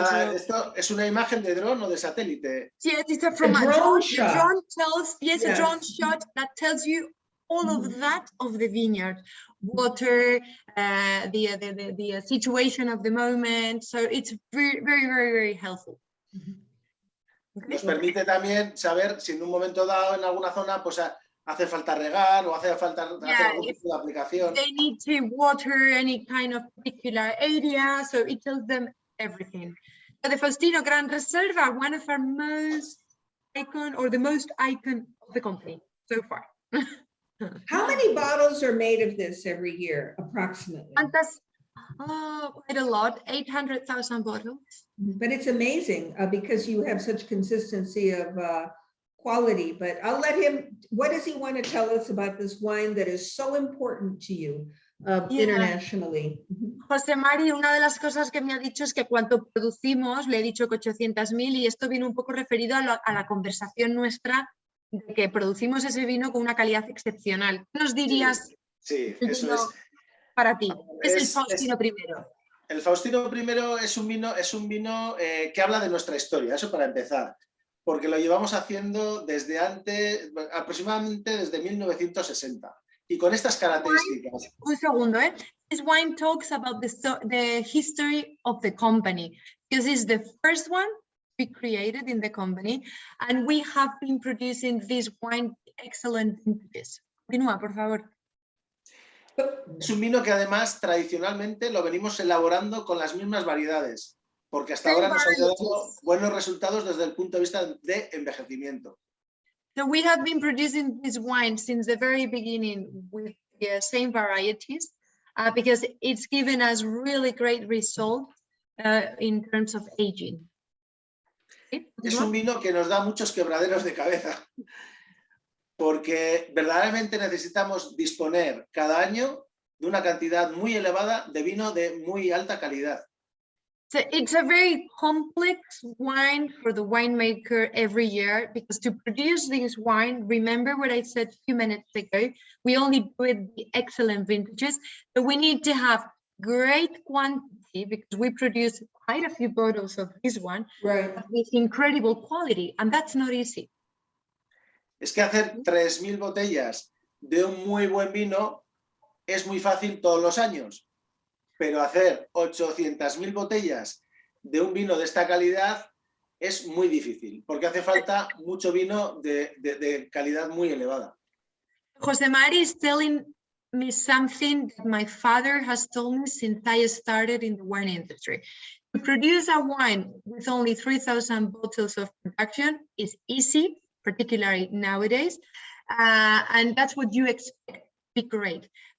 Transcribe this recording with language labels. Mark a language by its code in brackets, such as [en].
[es] Nada, esto es una imagen de dron o de satélite. [en] Yes, it's from a drone drone. shot. A drone tells, yes, a drone Yes. shot that tells you all of that of the vineyard, water, the situation of the moment. So it's very, very, very, very helpful. [es] Nos permite también saber si en un momento dado en alguna zona pues hace falta regar o hace falta hacer algún tipo de aplicación. [en] They need to water any kind of particular area, so it tells them everything. So the Faustino Gran Reserva, one of our most icon or the most icon of the company so far. How many bottles are made of this every year, approximately? And that's quite a lot, 800,000 bottles. But it's amazing because you have such consistency of quality. But I'll let him, what does he want to tell us about this wine that is so important to you internationally? [es] José Mari, una de las cosas que me ha dicho es que cuando producimos, le he dicho que 800.000 y esto viene un poco referido a la conversación nuestra de que producimos ese vino con una calidad excepcional. ¿Qué nos dirías? Sí, el eso vino es. Para ti, es el Es- Faustino I. El Faustino I es un vino que habla de nuestra historia, eso para empezar, porque lo llevamos haciendo desde antes, aproximadamente desde 1960, y con estas características. Un segundo, ¿eh? [en] This wine talks about the history of the company, because it's the first one we created in the company, and we have been producing this wine excellent vintages. [es] Continúa, por favor. Es un vino que además tradicionalmente lo venimos elaborando con las mismas variedades, porque hasta ahora nos ha ido dando buenos resultados desde el punto de vista de envejecimiento. [en] So we have been producing this wine since the very beginning with the same varieties, because it's given us really great results in terms of aging. [es] ¿Sí? Es un vino que nos da muchos quebraderos de cabeza, porque verdaderamente necesitamos disponer cada año de una cantidad muy elevada de vino de muy alta calidad. [en] So it's a very complex wine for the winemaker every year, because to produce this wine, remember what I said a few minutes ago, we only do it the excellent vintages, but we need to have great quantity because we produce quite a few bottles of this one Right. with incredible quality, and that's not easy. [es] Es que hacer 3.000 botellas de un muy buen vino es muy fácil todos los años, pero hacer 800.000 botellas de un vino de esta calidad es muy difícil, porque hace falta mucho vino de calidad muy elevada. [en] Jose Mari is telling me something that my father has told me since I started in the wine industry. To produce a wine with only 3,000 bottles of production is easy, particularly nowadays, and that's what you expect, be great.